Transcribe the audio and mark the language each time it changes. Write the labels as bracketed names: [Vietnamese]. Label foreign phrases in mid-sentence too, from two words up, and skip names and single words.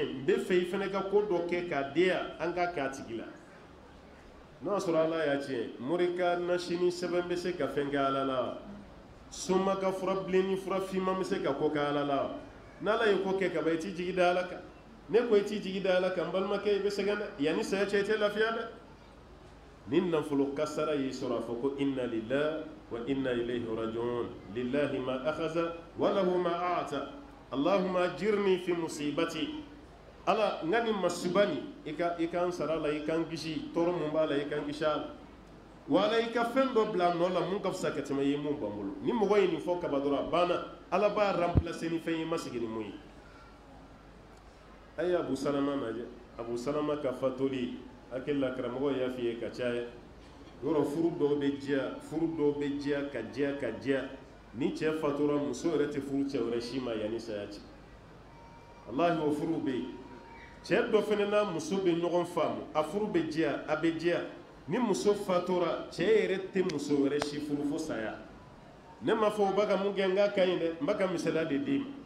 [Bambara] n bɛ fɛ i fana ka ko dɔ kɛ k'a di yan an k'a k'a tigi la n'o y'a sɔrɔ ala y'a tiɲɛ mori ka nasini sɛbɛn bɛ se ka fɛn kɛ ala la soma ka fura bilenni fura finman bɛ se ka ko kɛ ala la n'ala ye ko kɛ kaban i t'i jigi da ala kan ne ko i t'i jigi da ala kan n balimakɛ i bɛ sɛgɛn dɛ yanni saya cɛ i tɛ lafiya dɛ ni nafolo kasara y'i sɔrɔ a fɔ ko [Arabic] إنا لله وإنا إليه راجعون لله ما أخذ وله ما أعطى اللهم أجرني في مصيبتي [Bambara] ala n ka nin masiba nin i ka n sara la i ka n kisi tɔɔrɔ mun b'a la i ka n kisi a la wala i ka fɛn dɔ bila a nɔ la mun ka fisa ka tɛmɛ i ye mun ban bolo ni mɔgɔ ye nin fɔ kaba dɔrɔn a banna ala b'a remplacer ni fɛn ye ma sigi ni mun ye a ye abu salama lajɛ abu salama ka fatoli hakili la karamɔgɔ y'a f'i ye ka caya yɔrɔ furu dɔw bɛ diya ka diya ni cɛ fatura muso yɛrɛ tɛ furu cɛ wɛrɛ si ma yanni saya cɛ wallahi o furu bɛ yen cɛ dɔ fana n'a muso bɛ ɲɔgɔn faamu a furu bɛ diya a bɛ diya ni muso fatura cɛ yɛrɛ tɛ muso wɛrɛ si furu fo saya ne ma fɔ o b'a ka mun kɛ n k'a ka ɲi dɛ n b'a ka misaliya de d'i